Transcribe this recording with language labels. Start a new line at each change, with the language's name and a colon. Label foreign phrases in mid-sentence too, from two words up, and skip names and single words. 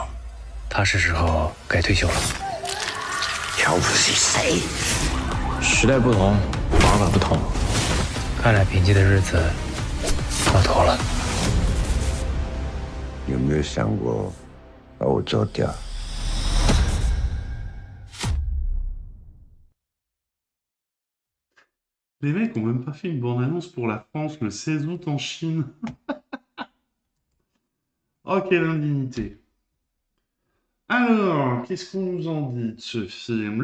Chinese: 他是时候该退休了。瞧不起谁？时代不同，不法不同，看来平静的日子到头了。有没有想过把我做掉？
French: Les mecs ont même pas fait une bande-annonce pour la France le 16 août en Chine. Oh, quelle indignité. Alors, qu'est-ce qu'on nous en dit de ce film?